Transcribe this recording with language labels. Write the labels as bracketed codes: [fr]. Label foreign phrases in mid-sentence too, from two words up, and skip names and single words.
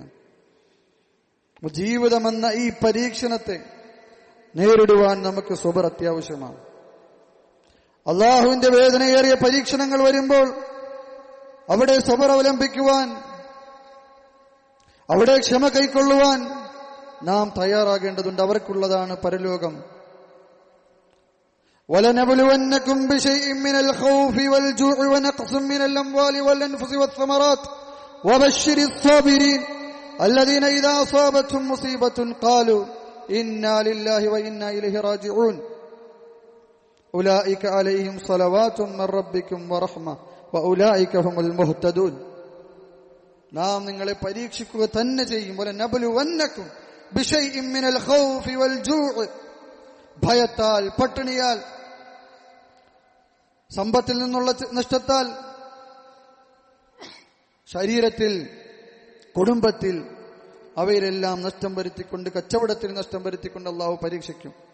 [ml] ജീവിതമെന്ന ഈ പരീക്ഷണത്തെ നേരിടുവാൻ നമുക്ക് സ്വബർ അത്യാവശ്യമാണ്. അള്ളാഹുവിന്റെ വേദനയേറിയ പരീക്ഷണങ്ങൾ വരുമ്പോൾ അവിടെ സ്വബർ അവലംബിക്കുവാൻ, അവിടെ ക്ഷമ കൈക്കൊള്ളുവാൻ നാം തയ്യാറാകേണ്ടതുണ്ട്. അവർക്കുള്ളതാണ് പരലോകം. [ar] وَلَنَبْلُوَنَّكُمْ بِشَيْءٍ مِّنَ الْخَوْفِ وَالْجُوعِ وَنَقْصٍ مِّنَ الْأَمْوَالِ وَالْأَنفُسِ وَالثَّمَرَاتِ وَبَشِّرِ الصَّابِرِينَ الَّذِينَ إِذَا أَصَابَتْهُم مُّصِيبَةٌ قَالُوا إِنَّا لِلَّهِ وَإِنَّا إِلَيْهِ رَاجِعُونَ أُولَٰئِكَ عَلَيْهِمْ صَلَوَاتٌ مِّن رَّبِّكُمْ وَرَحْمَةٌ وَأُولَٰئِكَ هُمُ الْمُهْتَدُونَ. [ml] നാം നിങ്ങളെ പരീക്ഷിക്കുക തന്നെ ചെയ്യും. [ar] وَلَنَبْلُوَنَّكُمْ بِشَيْءٍ مِّنَ الْخَوْفِ وَالْجُوعِ, [ml] ഭയത്താൽ, പട്ടിണിയാൽ, സമ്പത്തിൽ നിന്നുള്ള നഷ്ടത്താൽ, ശരീരത്തിൽ, കുടുംബത്തിൽ, അവയിലെല്ലാം നഷ്ടം വരുത്തിക്കൊണ്ട്, കച്ചവടത്തിൽ നഷ്ടം വരുത്തിക്കൊണ്ട് അള്ളാഹു പരീക്ഷിക്കും.